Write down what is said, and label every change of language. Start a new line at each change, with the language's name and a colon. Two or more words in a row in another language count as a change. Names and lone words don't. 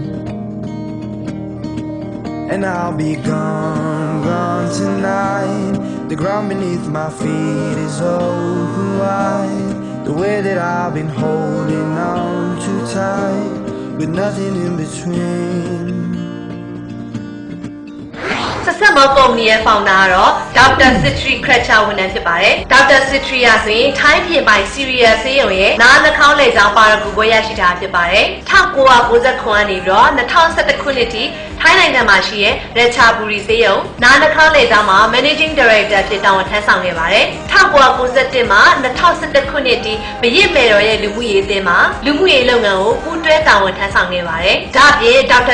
English: And I'll be gone, gone tonight. The ground beneath my feet is open wide. The way that I've been holding on too tight, with nothing in between.
Burmese: ဆက်ဆက်မောကုမ္ပဏီရဲ့ founder ကတော့ Dr. Sitri Kretcher ဝန်ထမ်းဖြစ်ပါတယ်။ Dr. Sitri ကဆိုရင်ထိုင်းပြည်ပိုင် Serial ဆေးရုံရဲ့နားနှာခေါင်းလေကြောင်းပါရဂူဘွဲ့ရရှိတာဖြစ်ပါတယ်။1999ကနေပြီးတော့2011ခုနှစ်ထိထိုင်းနိုင်ငံမှာရှိတဲ့ Ratchaburi ဆေးရုံနားနှာခေါင်းလေကြောင်းမှာ
English: Managing Director
Burmese: ဖြစ်တာဝန်ထမ်းဆောင်ခဲ့ပါတယ်။1991မှာ2011ခုနှစ်ထိမရစ်မယ်တော်ရဲ့လူမှုရေးအသင်းမှာလူမှုရေးလုပ်ငန်းကိုပူးတွဲတာဝန်ထမ်းဆောင်ခဲ့ပါတယ်။ဒါ့အပြင် Dr.